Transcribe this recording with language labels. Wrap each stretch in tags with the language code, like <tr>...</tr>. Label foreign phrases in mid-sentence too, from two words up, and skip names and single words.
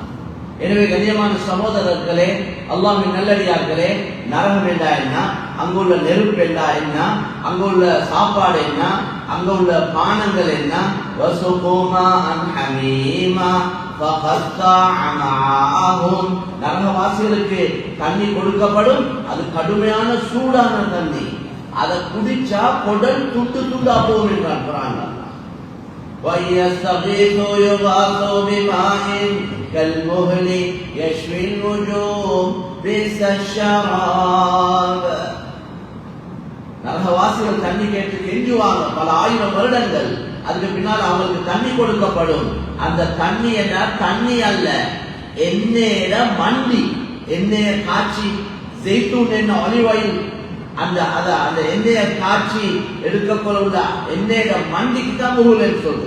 <ta>எனவே கண்ணியமான சகோதரர்களே, அல்லாஹ்வின் நல்லடியார்களே, நரகம் என்றா என்ன, அங்குள்ள நெருப்பு என்றா என்ன, அங்குள்ள சாப்பாடு என்ன, அங்க உள்ள பானங்கள் என்ன, நரகவாசிகளுக்கு தண்ணி கொடுக்கப்படும். அது கடுமையான சூடான தண்ணி, அதை குடிச்சா குடல் துண்டு துண்டா போகும் என்றான் குர்ஆன்ல.</ta> <ar>وَيَسْتَغِيثُوا يُغَاثُوا بِمَاءٍ كَالْمُهْلِ يَشْوِي الْوُجُوهَ بِئْسَ الشَّرَابُ.</ar> <ta>நரகவாசிகள் தண்ணி கேட்டு கெஞ்சுவாங்க பல ஆயிரம் வருடங்கள். அதுக்கு பின்னால் அவங்களுக்கு தண்ணி கொடுக்கப்படும். அந்த தண்ணி என்ன, தண்ணி அல்ல, எண்ணெயில மண்டி, எண்ணெயை காய்ச்சி, ஜெய்தூன் எண்ணெய்,</ta> <en>olive oil,</en> <ta>அந்த எண்ணெயை காய்ச்சி எடுக்கப்பட எண்ணெயில மண்டிக்கு தான் முகல் சொல்றது.</ta>